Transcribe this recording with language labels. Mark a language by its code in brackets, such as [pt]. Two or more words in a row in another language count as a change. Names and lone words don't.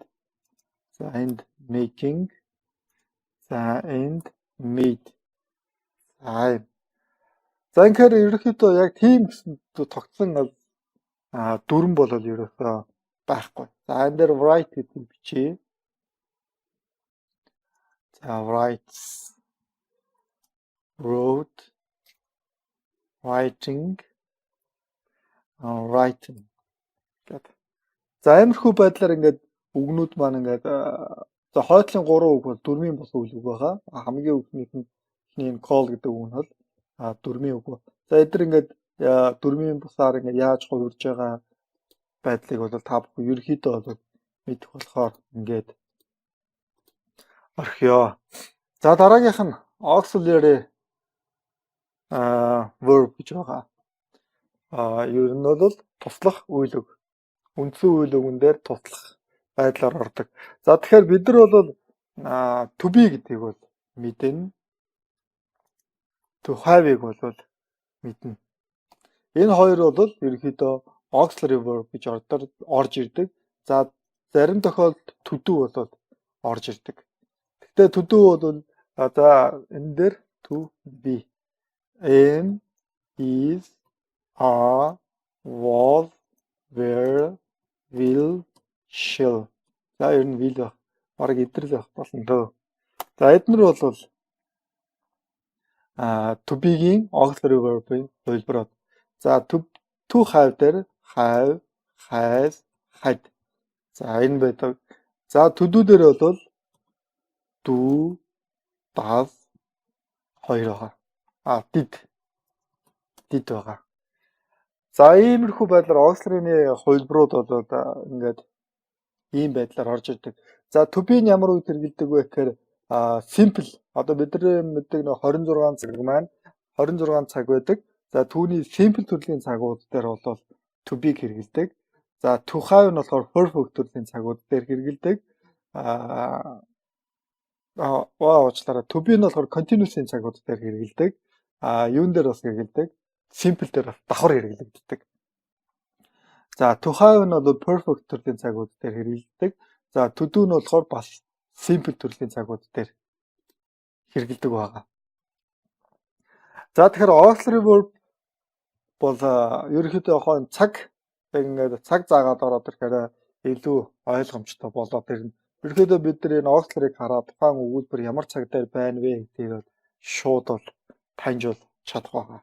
[mn] За энд making. За энд made. За ингээд ерөнхийдөө яг тийм гэсэн тогтсон дүрм бол ерөөсөө байхгүй. За энэ дээр write гэдэг бичиж. За [en] writes, wrote, writing, writing [mn] гэдэг. За иймэрхүү байдлаар ингээд үгнүүд маань ингээд за хойдлын 3 үг бол дөрмийн бус үйл үг байгаа. Хамгийн өгнийх нь энэ call гэдэг үг нь бол дөрмийн үг. За эдгээр ингээд дөрмийн бусаар ингээд яаж хувирж байгаа байдлыг бол та бүхэн ерөнхийдөө бол мэдэх болохоор ингээд орхиё. За дараагийнх нь [en] auxiliary verb [mn] гэж байгаа. Ер нь бол туслах үйл үг. Үндсэн үйл үгэн дээр туслах байдлаар ордог. За тэгэхээр бид нар бол [en] to be [mn] гэдгийг бол мэднэ. [en] To have- [mn] ыг бол мэднэ. Энэ хоёр бол ерөнхийдөө [en] auxiliary verb [mn] гэж орж ирдэг. За зарим тохиолдолд [en] to do [mn] бол орж ирдэг. [en] Гэхдээ to do [mn] бол за энэ дээр [en] to be am, is, are, was, were, will, shall. [mn] За ер нь will байх. Бараг эдрэл байх болно дөө. За эднэр бол [en] to be- [mn] гийн [en] auxiliary verb- [mn] ийн хувилбарууд. За [en] to have [mn] дээр [en] have, has, had. [mn] За энэ байдаг. За [en] to do [mn] дээр бол [en] do, does [mn] хоёр байгаа. Did байгаа. За иймэрхүү байдлаар auxiliary-ны хувилбарууд бол ингээд ийм байдлаар орж ирдэг. За to be нь ямар үед хэрэгэлдэг вэ гэхээр simple одоо бидний мэддэг нэг 26 цаг маань 26 цаг байдаг. За түүний simple төрлийн цагууд дээр бол [en] to be [mn] хэрэгэлдэг. За [en] to have [mn] нь болохоор perfect төрлийн цагууд дээр хэрэгэлдэг. Уучлаарай. [en] To be [mn] нь болохоор continuous-ийн цагууд дээр хэрэгэлдэг. Юун дээр бас хэрэгэлдэг? Simple дээр бас давхар хэрэглэгддэг. За [en] to have [mn] нь бол perfect төрлийн цагууд дээр хэрэгэлдэг. За [en] to do [mn] нь болохоор бас simple төрлийн цагууд дээр хэрэгэлдэг байгаа. За тэгэхээр [en] auxiliary verb [mn] бол ерөнхийдөө яг цаг ингээд цаг заагаад ороод ирэхээр илүү ойлгомжтой болоод ирнэ. Ерөнхийдөө бид нар энэ auxiliary-г хараад тухайн өгүүлбэр ямар цаг дээр байна вэ гэдгийг шууд бол таньжуул чадах байгаа.